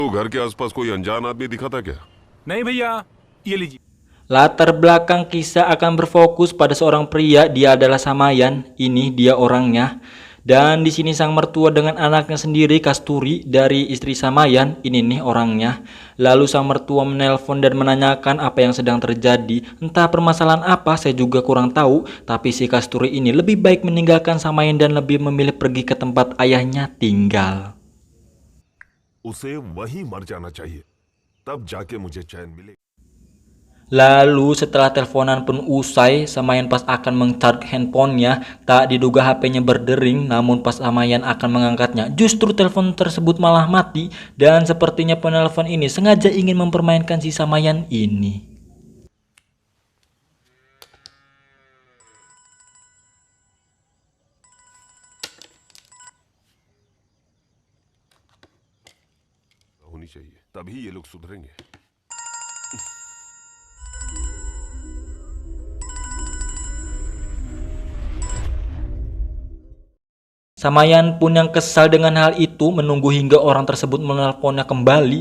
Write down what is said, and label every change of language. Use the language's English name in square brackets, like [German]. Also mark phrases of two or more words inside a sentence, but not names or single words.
[Hindi] तो घर के आसपास कोई अनजान आदमी दिखा था क्या? नहीं भैया, ये लीजिए। [Indonesian] Latar belakang kisah akan berfokus pada seorang pria, dia adalah Samayan, ini dia orangnya. Dan di sini sang mertua dengan anaknya sendiri, Kasturi, dari istri Samayan, ini nih orangnya. Lalu sang mertua menelpon dan menanyakan apa yang sedang terjadi. Entah permasalahan apa, saya juga kurang tahu. Tapi si Kasturi ini lebih baik meninggalkan Samayan dan lebih memilih pergi ke tempat ayahnya tinggal. [Hindi] उसे वहीं मर जाना चाहिए, तब जाके मुझे चैन मिले. [Indonesian] Lalu setelah teleponan pun usai, Samayan pas akan meng-charge handphonenya, tak diduga HP-nya berdering, namun pas Samayan akan mengangkatnya, justru telepon tersebut malah mati, dan sepertinya penelpon ini sengaja ingin mempermainkan si Samayan ini. [Hindi] होनी चाहिए, तभी ये लोग सुधरेंगे. [Indonesian] Samayan pun yang kesal dengan hal itu menunggu hingga orang tersebut menelponnya kembali.